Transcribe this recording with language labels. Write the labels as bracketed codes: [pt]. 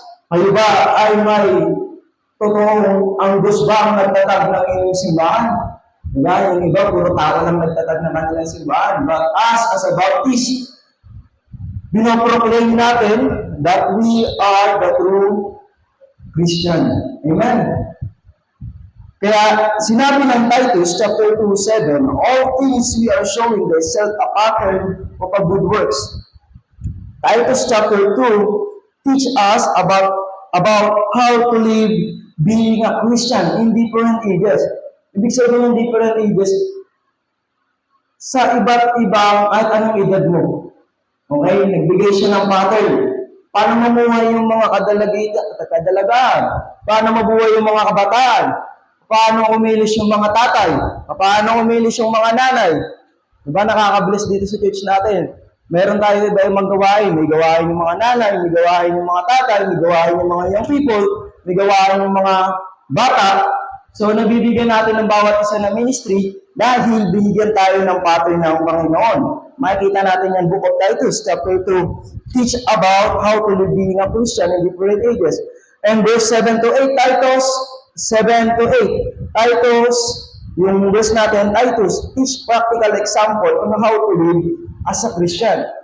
[tl] Kayo ba ay may totoong ang Diyos ba ang nagtatag ng inyong simbahan? Diba? Yung iba, puro tao lang nagtatag ng kanilang simbahan. [en] But us, as a Baptist, [tl] binoproclaim natin [en] that we are the true Christian. Amen? [tl] Kaya sinabi ng [en] Titus chapter 2:7, all things we are showing themselves a pattern of a good works. Titus chapter 2 teach us about how to live being a Christian in different ages. [tl] Ibig sabihin ng different ages, sa iba't ibang at anong edad mo. Okay? Nagbigay siya ng pattern. Paano mamuhay yung mga kadalagaan? Paano mabuhay yung mga kabataan? Paano umilis yung mga tatay? Paano umilis yung mga nanay? Diba nakaka-bless dito sa church natin? Meron tayo iba yung mga gawain. May gawain yung mga nanay, may gawain yung mga tatay, may gawain yung mga young people, may gawain yung mga bata. So, nabibigyan natin ng bawat isa na ministry dahil binigyan tayo ng pattern ng Panginoon. Makikita natin yan, [en] Book of Titus, chapter 2, teach about how to live being a Christian in different ages. And verse 7 to 8, Titus 7 to 8. Titus, [tl] yung verse natin, [en] Titus, teach practical example on how to live as a Christian.